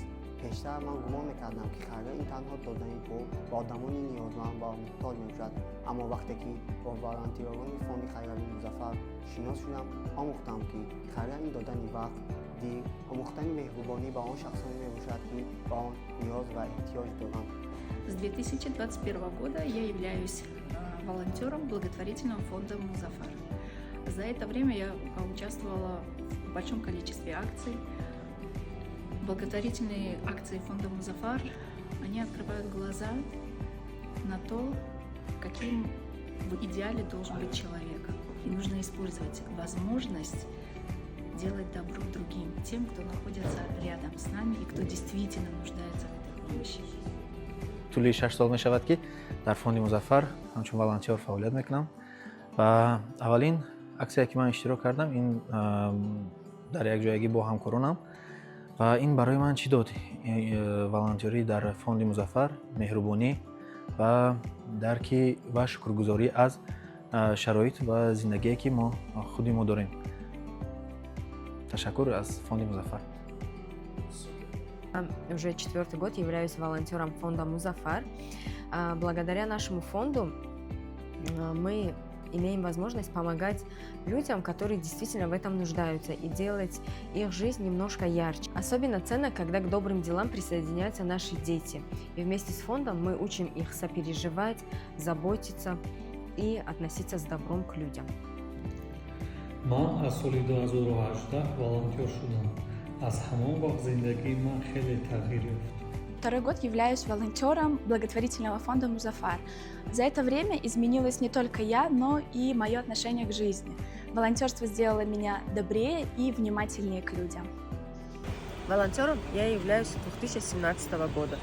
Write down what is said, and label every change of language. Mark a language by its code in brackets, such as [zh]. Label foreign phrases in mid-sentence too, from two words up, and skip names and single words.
[fa] پیشتر من گمان میکردم که خیریت این تنها دادن پول به آدمان نیازمند و محتاج میشود، اما وقتی که با والنتیران فوند خیراتی مظفر شناس شدم آموختم که خیریت این دادن وقت دیر آموختن مهربانی به آن شخصانی میباشد که به آن نیاز و احتیاج دارند. [ru] С 2021 года я являюсь волонтером благотворительного фонда «Музафар». За это время я поучаствовала в большом количестве акций. Благотворительные акции фонда «Музафар», они открывают глаза на то, каким в идеале должен быть человек. И нужно использовать возможность делать добро другим, тем, кто находится рядом с нами и кто действительно нуждается в этой помощи. [fa] طولی 6 سال می شود که در فوند مظفر همچون والنتیر فعالیت میکنم و اولین اکسی که من اشتراک کردم این در یک جایگی با همکارانم و این برای من چی داد؟ والنتیری در فوند مظفر مهربانی و درک و شکرگزاری از شرایط و زندگی که ما خودی ما داریم. تشکر از فوند مظفر. [ru] Уже 4-й год являюсь волонтером фонда «Музафар». Благодаря нашему фонду мы имеем возможность помогать людям, которые действительно в этом нуждаются, и делать их жизнь немножко ярче. Особенно ценно, когда к добрым делам присоединяются наши дети. И вместе с фондом мы учим их сопереживать, заботиться и относиться с добром к людям. [fa] من از سال 2018 волонтер شدم. از همان وقت زندگی من خیلی تغییر یافت. [ru] Второй год являюсь волонтером благотворительного фонда «Музафар». За это время изменилась не только я, но и мое отношение к жизни. Волонтерство сделало меня добрее и внимательнее к людям. Волонтером я являюсь с 2017 года.